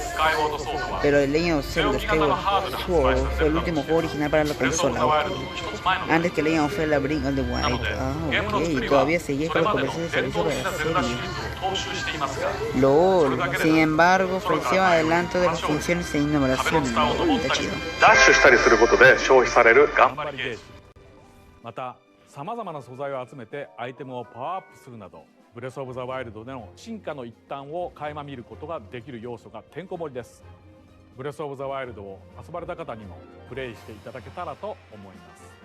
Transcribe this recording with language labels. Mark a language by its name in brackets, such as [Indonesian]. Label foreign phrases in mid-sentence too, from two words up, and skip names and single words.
[Spanish] Pero el Legend of Zelda Skyward Sword fue el último juego original para la consola, okay. Antes que Legend of Zelda Breath of the Wild. Ah, ok. Todavía seguía con los comerciales de servicio para la serie. LOL. Sin embargo, ofreció adelanto de las funciones e innovaciones. LOL, está chido. [Japanese] また、さまざまな素材を集めてアイテムをパワーアップするなど、ブレスオブザワイルドでの進化の一端を垣間見ることができる要素がてんこ盛りです。ブレスオブザワイルドを遊ばれた方にもプレイしていただけたらと思います。